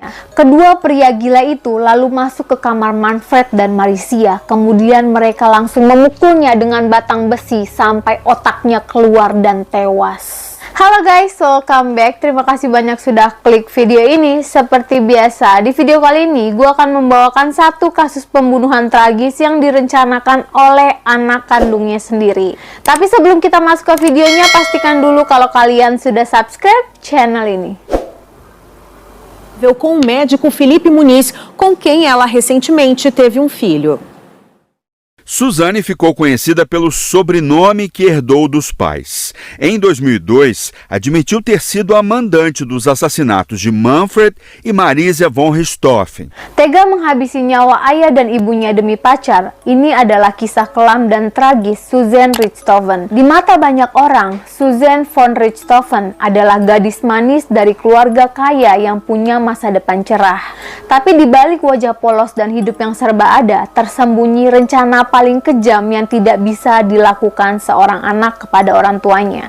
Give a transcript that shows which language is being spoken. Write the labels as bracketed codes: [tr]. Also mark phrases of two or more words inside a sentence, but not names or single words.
[id] Kedua pria gila itu lalu masuk ke kamar Manfred dan Marisia. Kemudian mereka langsung memukulnya dengan batang besi sampai otaknya keluar dan tewas. [en] Halo guys, welcome back. [id] Terima kasih banyak sudah klik video ini. Seperti biasa, di video kali ini gue akan membawakan satu kasus pembunuhan tragis yang direncanakan oleh anak kandungnya sendiri. Tapi sebelum kita masuk ke videonya, pastikan dulu kalau kalian sudah subscribe channel ini. [pt] Com o médico Felipe Muniz, com quem ela recentemente teve um filho. Suzane ficou conhecida pelo sobrenome que herdou dos pais. Em 2002, admitiu ter sido a mandante dos assassinatos de Manfred e Marisia von Richthofen. [id] Tega menghabisi nyawa ayah dan ibunya demi pacar, ini adalah kisah kelam dan tragis Suzanne Richthofen. Di mata banyak orang, Suzanne von Richthofen adalah gadis manis dari keluarga kaya yang punya masa depan cerah. Tapi di balik wajah polos dan hidup yang serba ada, tersembunyi rencana paling kejam yang tidak bisa dilakukan seorang anak kepada orang tuanya.